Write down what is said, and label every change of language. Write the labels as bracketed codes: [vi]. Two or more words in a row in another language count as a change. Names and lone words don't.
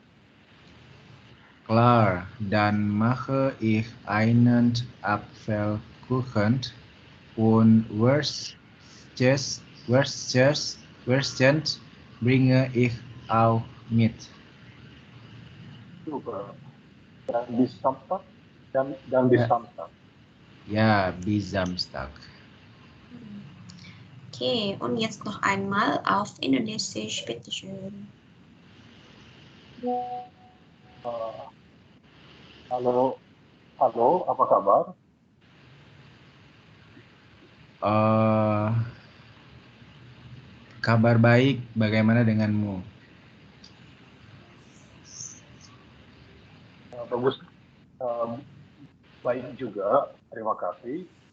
[de] Klar, dann mache ich einen Apfelkuchen und Würstchen bringe ich auch mit. Super. Dann bis Samstag? Dann bis Samstag. Ja, bis Samstag. Okay, und jetzt noch einmal auf Indonesisch, bitteschön. [id] Halo, apa kabar? Kabar baik, bagaimana denganmu? Bagus, baik juga, terima kasih.